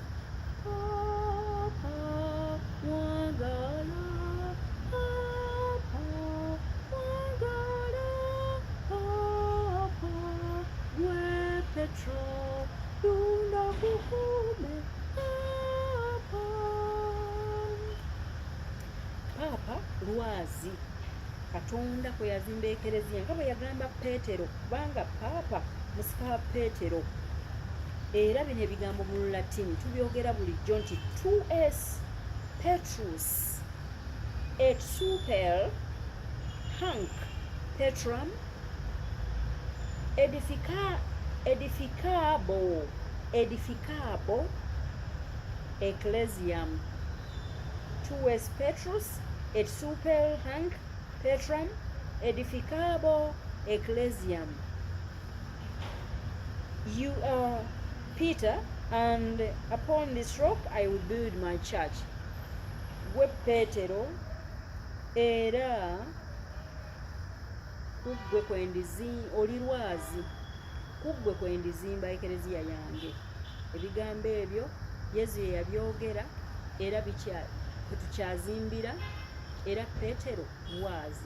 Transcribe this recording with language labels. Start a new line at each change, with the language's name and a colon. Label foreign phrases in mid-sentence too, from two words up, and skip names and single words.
Ganda: Papa mwagala, papa mwagala, papa gwe Petro tunakukume, papa lwazi. Katonda kwe yazimba ekereziya nga bwe yagamba Petero, kubanga papa musika wa Petero. Era bino ebigambo mu Lulatini tubyogera bulijjo nti
Latin: tuus Petrus et super hanc Petram edificabo ecclesiam. Tuus Petrus et super hanc Petram edificabo ecclesiam.
English: You are Peter, and upon this rock I will build my church.
Ganda: Gwe Petero, era kuggwe oli lwazi, kuggwe kwe ndizimba ekereziya yange. Ebigambo ebyo Yesu ye yabyogera, era tukyazimbira, era Petero lwazi.